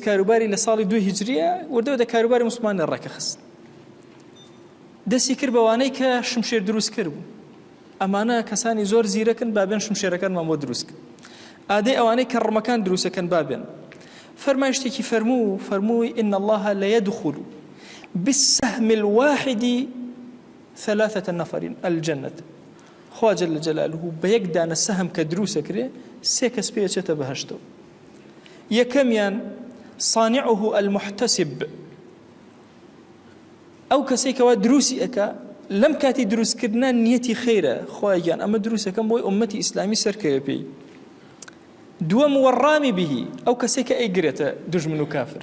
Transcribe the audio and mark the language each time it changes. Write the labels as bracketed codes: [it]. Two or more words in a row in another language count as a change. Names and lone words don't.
[ckb] کاروباری لە ساڵی 2 هیجریە وردە کاروباری مسلمانە ڕێکە خست دەستی کرد بەوانەی کە شمشێر دروست کرد بوو ئەمانە کەسانی زۆر زیرەکن بابێن شمشێرەکانمان بۆ دروست کرد ئادەی ئەوانەی کە ڕمەکان دروستەکەن بابێن فەرمایشتێکی فەرمووی [ar] إن الله لا يدخل بالسهم الواحد 3 نفر الجنة [ckb] خوا [ar] جل جلاله [ckb] بەیەک دانە سەهم کە دروستە کرێ 3 کەس پێچێتە بەهەشتەوە یەکەمیان [ar] صانعه المحتسب [ckb] ئەو کەسێکەوە دروستی ئەکا لەم کاتی دروستکردنە نیەتی خەیرە خوایان ئەمە دروستەکەم بۆی ئومەتی ئیسلامی سەرکەوێ پێی دووەم [ar] والرامي به [ckb] ئەو کەسێک کە ئەیگرێتە دوژمن و کافر.